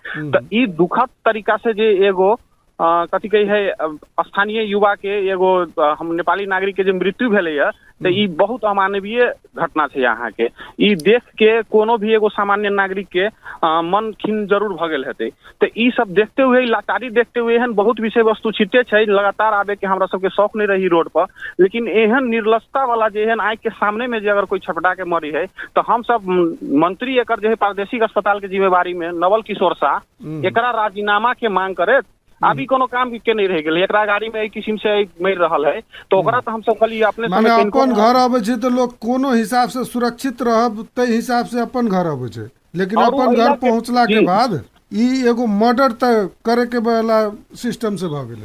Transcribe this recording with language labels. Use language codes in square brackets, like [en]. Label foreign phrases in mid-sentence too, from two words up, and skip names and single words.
[mai] तो ई दुखद तरीका से जे एगो कथी कही है स्थानीय युवा के एगो हम नेपाली नागरिक के जो मृत्यु भेले है, तो ई बहुत अमानवीय घटना है। यहाँ के ई देख के कोनो भी एगो सामान्य नागरिक के मन खिन जरूर भ गेल हेते। तो ई सब देखते हुए, लाचारी देखते हुए एहन बहुत विषय वस्तु छिटे छै, लगातार आबे के हमरा सबके शौक नहीं रही रोड पर, लेकिन एहन निर्लजता वाला जे एहन आँख के सामने में जे अगर कोई छटपटा के मरी है, तो हम सब मंत्री एकर जो है प्रादेशिक अस्पताल के जिम्मेवारी में नवल किशोर शाह एकरा राजीनामा के मांग करे। अभी कोनो काम के नहीं रह गेल, एकरा गाड़ी में एक किस्म से मर रहल है, तो ओकरा तो हम सब खाली अपने माने अपन घर आबे छै तो लोग कोनो हिसाब से सुरक्षित रहब ते हिसाब से अपन घर आबे छै, लेकिन अपन घर पहुंचला के बाद ई एगो मर्डर तक करे के वाला सिस्टम से भ गेले।